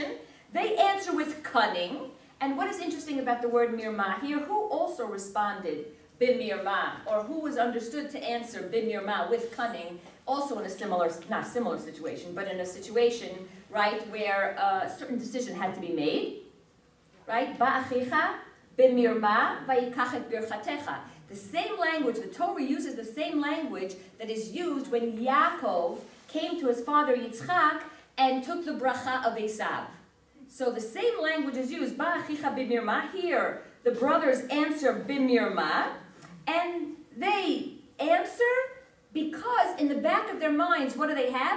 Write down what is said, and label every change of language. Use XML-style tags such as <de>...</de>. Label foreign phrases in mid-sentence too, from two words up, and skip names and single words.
<en>They answer with cunning. And what is interesting about the word mirma here, who also responded b'mirma, or who was understood to answer b'mirma with cunning, also in a similar, not similar situation, but in a situation, right, where a certain decision had to be made, right?</en> <he>בא אחיך במרמה ויקח את ברכתך.</he> <en>The same language, the Torah uses the same language that is used when Yaakov came to his father Yitzchak and took the bracha of Esav. So the same language is used,</en> <he>בא אחיך במרמה.</he> <en>Here, the brothers answer b'mirma, and they answer because in the back of their minds, what do they have?</en>